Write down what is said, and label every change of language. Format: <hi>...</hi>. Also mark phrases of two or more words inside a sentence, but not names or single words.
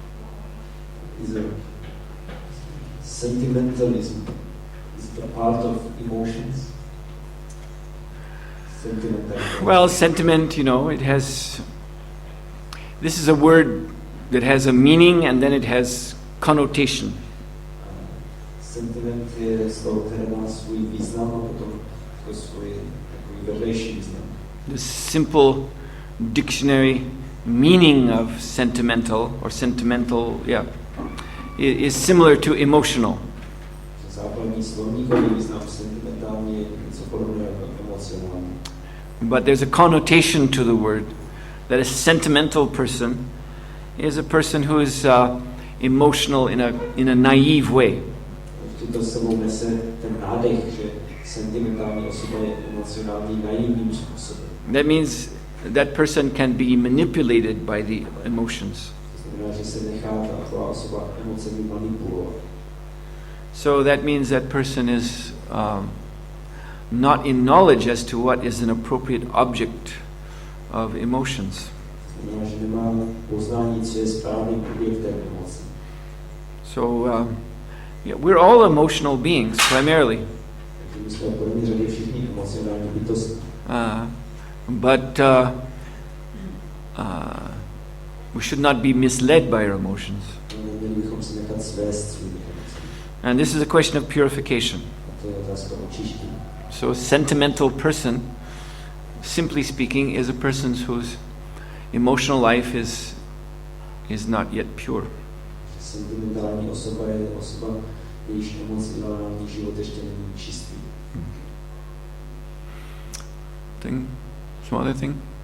<en>Sentimentalism is the part of emotions. Well, sentiment, this is a word that has a meaning and then it has connotation.</en> <cs>Sentiment je slovo, které má svůj význam a potom svůj takový vedlejší význam.</cs> <en>The simple dictionary meaning of sentimental is similar to emotional.</en> <cs>Základní slovníkový význam sentimentální je něco podobného jako emocionální.</cs> <en>But there's a connotation to the word that a sentimental person is a person who is emotional in a naive way.</en> <cs>To sebou nese ten nádech, že sentimentální osoba je emocionální naivním způsobem.</cs> <en>That means that person can be manipulated by the emotions.</en> <cs>To znamená, že se nechá taková osoba emocemi manipulovat.</cs> <en>So that means that person is not in knowledge as to what is an appropriate object of emotions.</en> <cs>To znamená, že nemá poznání, co je správným objektem emocí.</cs> <en>So we're all emotional beings primarily. But we should not be misled by our emotions. And this is a question of purification. So a sentimental person, simply speaking, is a person whose emotional life is not yet pure.</en> <cs>Sentimentální osoba je osoba, jejíž emocionální život ještě není čistý.</cs> <en>Some other thing?</en>